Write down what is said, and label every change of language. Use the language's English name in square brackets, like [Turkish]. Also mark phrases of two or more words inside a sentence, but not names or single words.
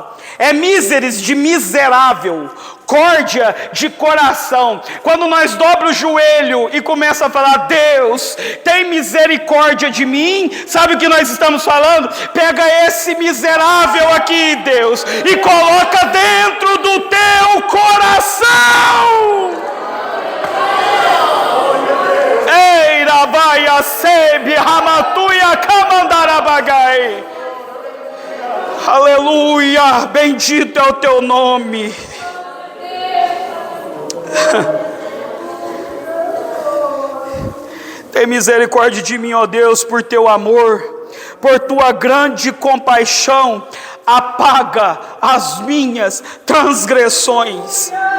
[Portuguese] É miseris, de miserável, córdia, de coração. Quando nós dobramos o joelho e começa a falar: Deus, tem misericórdia de mim, sabe o que nós estamos falando? Pega esse miserável aqui, Deus, e coloca dentro do teu coração. Ei, rabaia sebe, ramatuia, camandarabagai. Aleluia, bendito é o teu nome. Tem misericórdia de mim, ó Deus, por teu amor, por tua grande compaixão, apaga as minhas transgressões.